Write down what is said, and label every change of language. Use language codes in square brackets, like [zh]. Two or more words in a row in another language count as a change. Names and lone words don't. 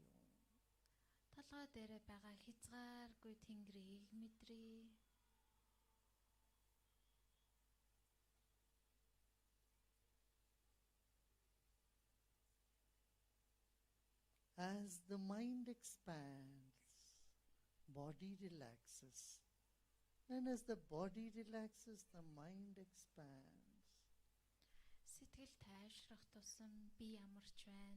[mn] Толгой дээрээ байгаа хязгааргүй тэнгэрийг мэдрээ. [en] As the mind expands, body relaxes. And as the body relaxes, the mind expands. [mn] Сэтгэл тайвшрах тусам бие амарч байна.